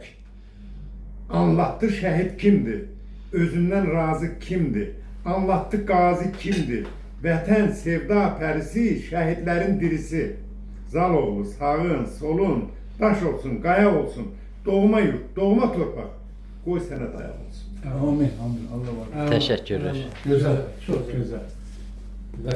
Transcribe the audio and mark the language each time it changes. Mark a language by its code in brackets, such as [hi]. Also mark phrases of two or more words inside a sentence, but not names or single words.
[az] Anlattı şəhid kimdir, özündən razı kimdir, anlattı qazi kimdir, vətən sevda pərisi, şəhidlərin dirisi. Zaloğlu, sağın, solun, daş olsun, qaya olsun, doğma yurt, doğma torpaq, qoy sənə dayaq olsun. Amin, amin, Allah var. [tr] Teşekkürler. Güzel, çok güzel.